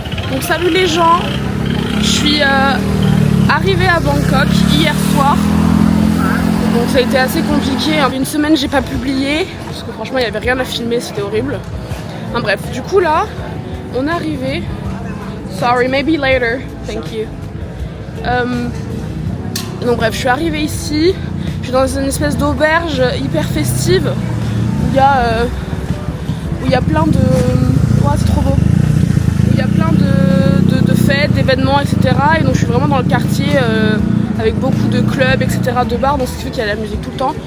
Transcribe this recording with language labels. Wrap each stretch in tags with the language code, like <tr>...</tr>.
<fr>Donc salut les gens, je suis arrivée à Bangkok hier soir. Donc ça a été assez compliqué, une semaine j'ai pas publié, parce que franchement il n'y avait rien à filmer, c'était horrible. Enfin, bref, du coup là, on est arrivé.</fr> <en>Sorry, maybe later, thank you.</en> <fr>Donc bref, je suis arrivée ici, je suis dans une espèce d'auberge hyper festive, où il y a plein de... Oh, c'est trop beau. Il y a plein de fêtes, d'événements, etc. Et donc je suis vraiment dans le quartier avec beaucoup de clubs, etc., de bars, donc ce qui fait qu'il y a la musique tout le temps.</fr>